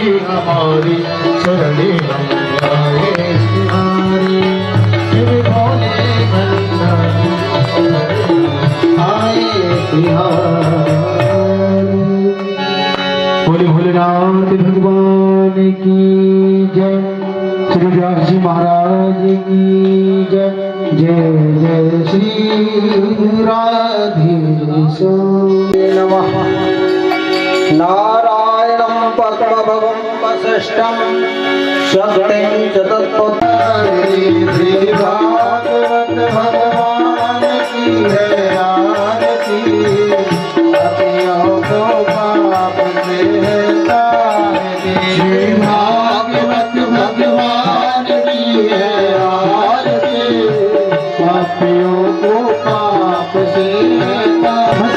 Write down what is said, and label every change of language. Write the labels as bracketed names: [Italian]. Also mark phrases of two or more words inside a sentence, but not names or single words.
[Hindi] हमारी शरण आए तुम्हारी, शिव भोले भंडारी आए तुम्हारी। बोले भोलेनाथ भगवान की जय, श्री व्यास जी महाराज की जय। जय जय श्री राधेश नमः। [Sanskrit] नारायणं पद्मभवं वसिष्ठं शक्तिं च तत्पुत्रं। [Hindi] श्री भागवत भगवान की है आरती, पापियों को पाप से है तारती। श्री भागवत भगवान की है आरती, पापियों को पाप से है तारती।